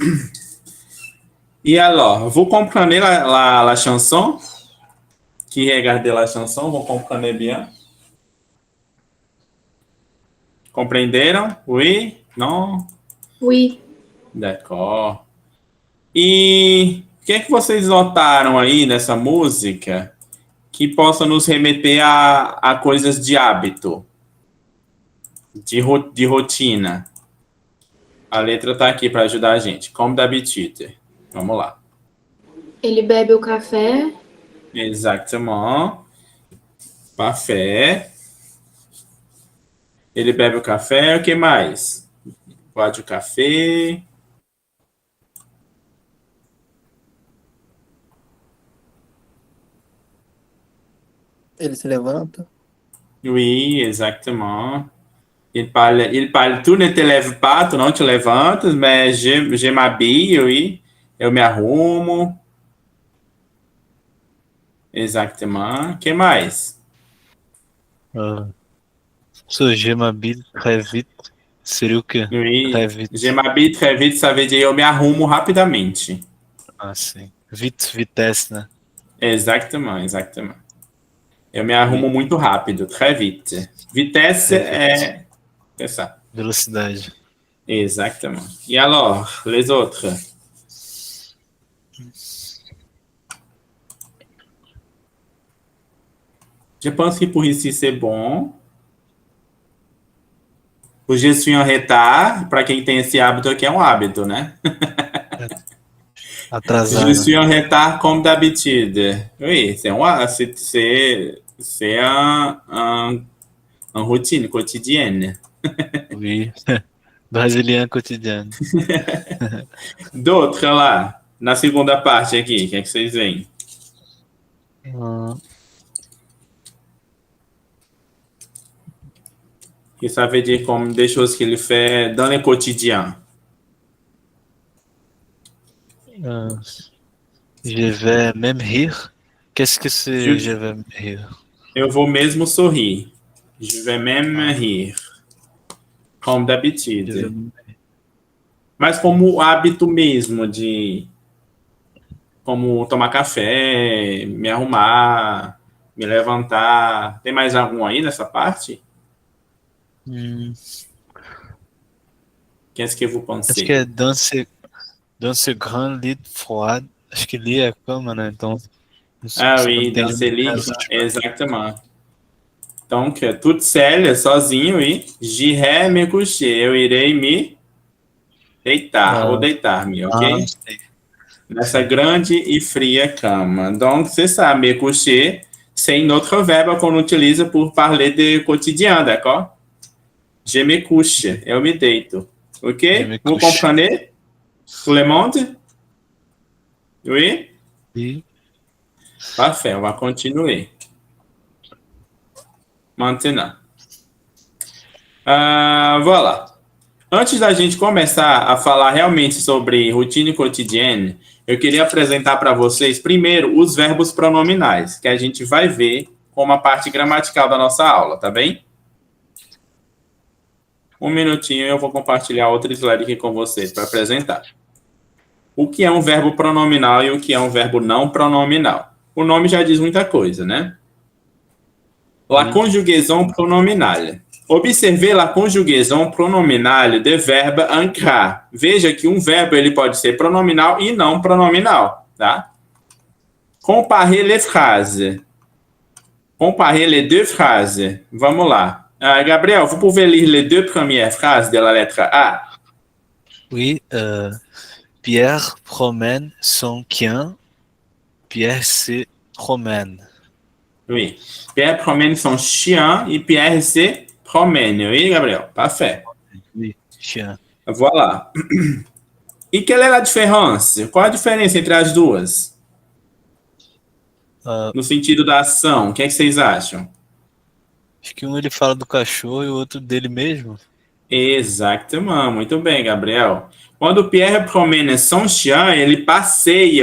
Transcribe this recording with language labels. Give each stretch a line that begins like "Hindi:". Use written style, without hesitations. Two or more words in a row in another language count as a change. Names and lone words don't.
French: Et alors, vous comprenez la chanson? Qui regardez la chanson, vous comprenez bien? Compreenderam? Oui? Non? Oui. D'accord.
Portuguese: E o que é que vocês notaram aí nessa música que possa nos remeter a coisas de hábito, de rotina? A letra está aqui para ajudar a gente.
French: Comme d'habitude.
Portuguese: Vamos lá. Ele bebe o café
French: Exactement. Parfait.
Portuguese: Ele bebe o café. O que mais? Pode o café. Ele se levanta.
French: Oui, exactement. Il parle, tu ne te lèves pas,
Portuguese: tu não te levantas,
French: mais je m'habille, oui.
Portuguese: Eu me arrumo. Exactement. O que mais?
French: Se je m'habille très vite,
Portuguese: seria o quê?
French: Oui. Très vite. Je m'habille très vite, ça veut dire
Portuguese: eu me arrumo rapidamente. Ah, sim.
French: Vite, vitesse, né? Exactement, exactement.
Portuguese: Eu me arrumo muito rápido,
French: très vite. Vitesse é ça.
Portuguese: Velocidade.
French: Exactement. Et alors, les autres? Je pense que pour ici c'est bon. O je suis en retard,
Portuguese: para quem tem esse hábito aqui, é um hábito, né? Atrasado.
French: Je suis en retard comme d'habitude. Oui, c'est une routine quotidienne. Oui.
Portuguese: Brasiliano cotidiano. D'autres lá, na segunda parte aqui, o que é que vocês veem?
French: Que ça veut dire comme des choses qu'il fait dans le quotidien. Je vais même rire. Qu'est-ce que c'est je vais même rire?
Portuguese: Eu vou mesmo sorrir.
French: Je vais même rire. Comme d'habitude.
Portuguese: Mas como hábito mesmo de... Como tomar café, me arrumar, me levantar. Tem mais algum aí nessa parte?
French: Qu'est-ce que vous pensez?
Portuguese: Acho que é
French: dans ce grand lit froid.
Portuguese: Acho que lit é a cama, né? Então...
French: Ah oui, dans ce lit, exactement. Donc, toute seule,
Portuguese: sozinho, e
French: j'irai me coucher.
Portuguese: Eu irei me deitar, ou deitar-me, ok? Nessa grande e fria cama.
French: Donc, c'est ça, me coucher, c'est une autre verbe qu'on utilise pour parler de quotidien, d'accord? Je me couche,
Portuguese: eu me deito.
French: Ok? Vous comprenez? Tout le monde? Oui? Oui. Parfait, on va continuer. Maintenant. Voilà.
Portuguese: Antes da gente começar a falar realmente sobre rotina cotidiana, eu queria apresentar para vocês primeiro os verbos pronominais, que a gente vai ver como a parte gramatical da nossa aula, tá bem? Um minutinho, eu vou compartilhar outro slide aqui com vocês para apresentar. O que é um verbo pronominal e o que é um verbo não pronominal? O nome já diz muita coisa, né?
French: La conjugaison pronominale. Observez la conjugaison pronominale de verbe ancrar.
Portuguese: Veja que um verbo ele pode ser pronominal e não pronominal, tá?
French: Comparer les phrases. Comparer les deux phrases.
Portuguese: Vamos lá. Gabriel,
French: vous pouvez lire les deux premières phrases de la lettre A? Oui, Pierre promène son chien. Pierre se promène. Oui. Pierre promène son chien et Pierre se promène. Oui, Gabriel? Parfait. Oui, chien. Voilà. E quelle est
Portuguese: a diferença? Qual a diferença entre as duas? No sentido da ação, o que é que vocês acham? Acho que um ele fala do cachorro e o outro dele mesmo. Exatamente. Muito bem, Gabriel. Quando
French: Pierre promène son chien,
Portuguese: ele passeia.